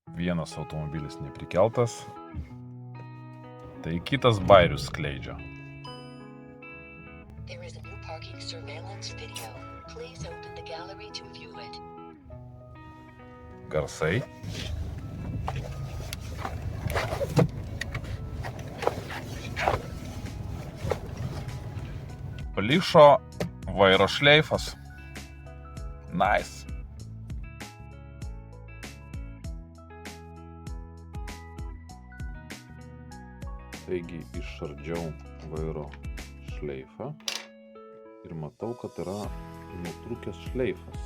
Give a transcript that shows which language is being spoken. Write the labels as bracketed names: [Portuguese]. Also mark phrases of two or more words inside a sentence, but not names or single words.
[Lithuanian] vienas automobilis neprikeltas, tai kitas bairius skleidžia. [English] There is a new parking surveillance video. Please open the gallery to view it. [Lithuanian] Garsai. Plyšo vairo šleifas. Nice. Taigi išardžiau vairo šleifą ir matau, kad yra nutrūkęs šleifas.